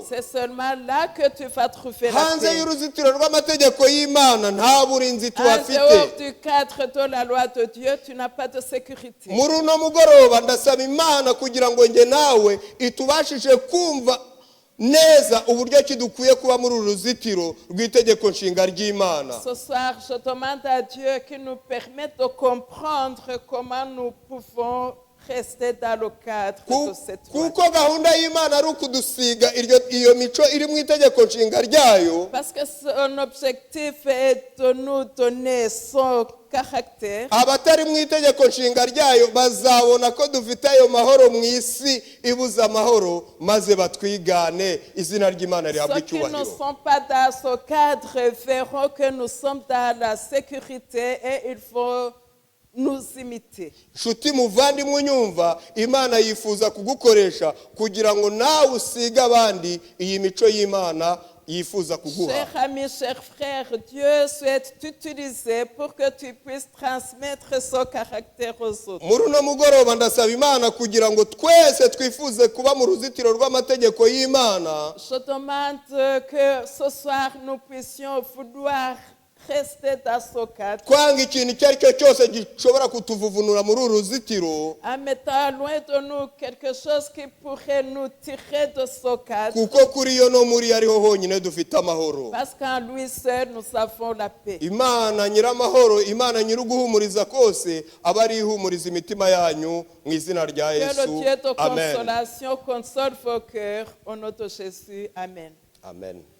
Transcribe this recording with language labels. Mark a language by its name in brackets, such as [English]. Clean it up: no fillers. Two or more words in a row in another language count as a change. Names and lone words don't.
[French] C'est seulement là que tu vas trouver la [Kinyarwanda] Hanze [French] paix. [Kinyarwanda] y'uruzitiro rw'amategeko y'Imana nta burinzi [French] En [Kinyarwanda] tuhafite. [French] dehors du cadre de la loi de Dieu, tu n'as pas de sécurité. [Kinyarwanda] Muri uno mugoroba ndasaba Imana kugira ngo nge nawe itubashije kumva neza uburyo ki dukwiye kuba muri uru ruzitiro rw'itegeko nshinga ry'Imana. [French] Ce soir, je demande à Dieu qu'il nous permette de comprendre comment nous pouvons rester dans le cadre de cette loi. [Kinyarwanda] Kuko gahunda y'Imana ari ukudusiga iyo mico iri mu itegeko nshinga ryayo. [French] Parce que son objectif est de nous donner son caractère. [Kinyarwanda] Abatari mu itegeko nshinga ryayo bazabona ko dufite ayo mahoro mu isi ibuza amahoro maze batwigane izina ry'Imana rihabwe [French] Ceux qui ne [Kinyarwanda] icyubahiro. [French] sont pas dans ce cadre verront que nous sommes dans la sécurité et il faut nous imiter. [Kinyarwanda] Nshuti muvandimwe unyumva, Imana yifuza kugukoresha kugira ngo nawe usige abandi iyi mico y'Imana yifuza kuguha. [French] Chers amis, chers frères, Dieu souhaite t'utiliser pour que tu puisses transmettre son caractère aux autres. [Kinyarwanda] Muri uno mugoroba ndasaba Imana kugira ngo twese twifuze kuba mu ruzitiro rw'amategeko y'Imana. [French] Je demande que ce soir nous puissions vouloir rester dans ce cadre. [Kinyarwanda] Kwanga ikintu icyo ari cyo cyose gishobora kutuvuvunura muri uru ruzitiro. [French] En mettant loin de nous quelque chose qui pourrait nous tirer de ce cadre. [Kinyarwanda] Kuko kuri yo no muri ariho honyine dufite amahoro. [French] Parce qu'en lui seul nous avons la paix. [Kinyarwanda] Imana nyiramahoro, Imana nyiruguhumuriza kose aba ari ihumuriza imitima yanyu mu izina rya [French] Que le [Kinyarwanda] Yesu. [French] Dieu de [Kinyarwanda] Amen. [French] consolation console vos cœurs au nom de Jésus. Amen. Amen.